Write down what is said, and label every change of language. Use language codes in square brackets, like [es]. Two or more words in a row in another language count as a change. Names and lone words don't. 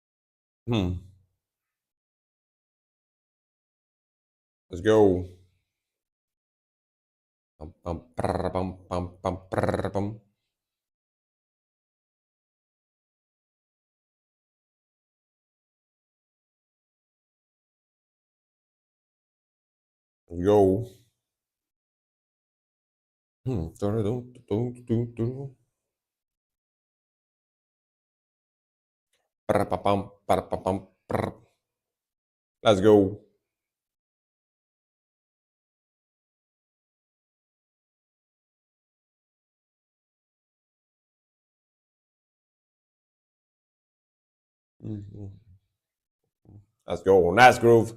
[en] Hmm. Let's go. Pum, pum, prr, pum, pum, pum, prr, pum. Yo. Dun, dun, dun, dun. Prr, pa, pum, prr, pa, pum, prr. Let's go. Mhm. Let's go. Nice groove.